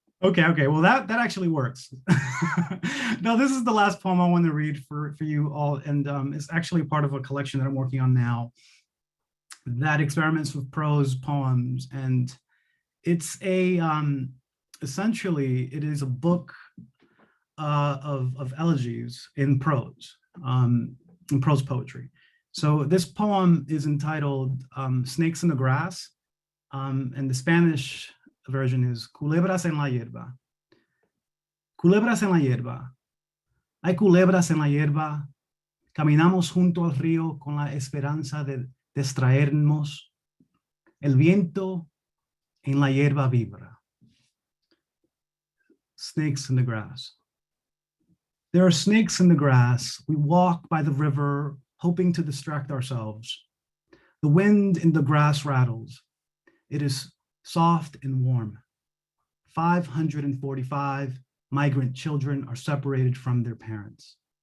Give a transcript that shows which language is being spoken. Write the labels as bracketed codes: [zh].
[en] Okay. Well, that actually works. No, this is the last poem I want to read for you all, and it's actually part of a collection that I'm working on now that experiments with prose poems, and it's a essentially it is a book of elegies in prose poetry. So this poem is entitled Snakes in the Grass, and the Spanish version is Culebras en la hierba. [es] Culebras en la hierba. Hay culebras en la hierba. Caminamos junto al río con la esperanza de distraernos. El viento en la hierba vibra. [en] Snakes in the grass. There are snakes in the grass. We walk by the river, hoping to distract ourselves. The wind in the grass rattles. It is soft and warm. 545 migrant children are separated from their parents.